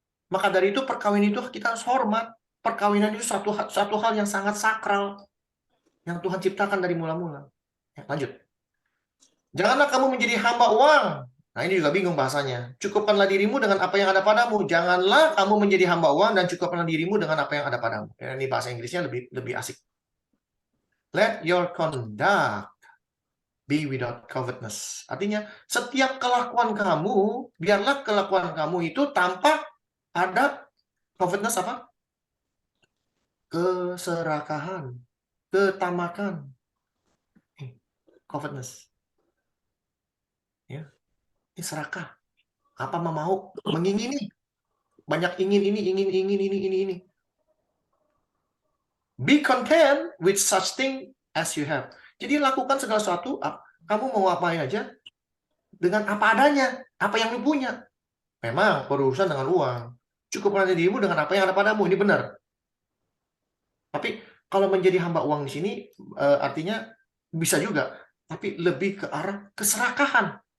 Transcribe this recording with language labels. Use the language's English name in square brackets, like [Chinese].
[Indonesian] Maka dari itu perkawinan itu kita harus hormat. Perkawinan itu satu hal yang sangat sakral yang Tuhan ciptakan dari mula-mula. Ya, lanjut. Janganlah kamu menjadi hamba uang. Nah, ini juga bingung bahasanya. Cukupkanlah dirimu dengan apa yang ada padamu. Janganlah kamu menjadi hamba uang dan cukupkanlah dirimu dengan apa yang ada padamu. Ya, ini bahasa Inggrisnya lebih asik. [English] Let your conduct be without covetousness. [Indonesian] Artinya, setiap kelakuan kamu, biarlah kelakuan kamu itu tanpa ada covetousness apa? Keserakahan, ketamakan. Covetousness. Ya. Ini serakah. Apa mau mengingini? Banyak ingin ini. [English] Be content with such thing as you have. [Indonesian] Jadi lakukan segala sesuatu, kamu mau ngapain aja dengan apa adanya, apa yang lu punya. Memang berurusan dengan uang. Cukuplah dirimu dengan apa yang ada padamu, ini benar. Tapi kalau menjadi hamba uang di sini artinya bisa juga, tapi lebih ke arah keserakahan.